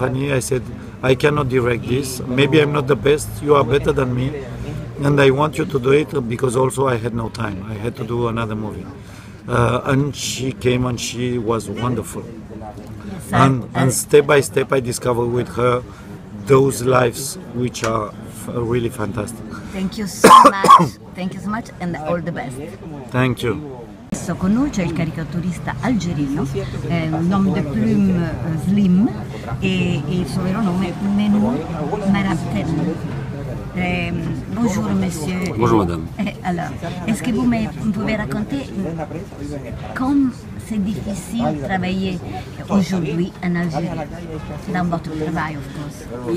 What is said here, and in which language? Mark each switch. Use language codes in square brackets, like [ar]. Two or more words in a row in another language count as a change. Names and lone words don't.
[en] I said, I cannot direct this, maybe I'm not the best, you are better than me, and I want you to do it because also I had no time, I had to do another movie. And she came and she was wonderful. And step by step I discovered with her those lives which are really fantastic. Thank you so much, thank you so much and all the best. Thank you. [it] Adesso con noi c'è il caricaturista algerino, un nome [fr] de plume [it] Slim e il suo vero nome è Menou Maratel. [fr] Bonjour monsieur. Bonjour madame. Alors, est-ce que vous pouvez raconter comme c'est difficile de travailler aujourd'hui en Algérie, dans votre travail, [en] of course?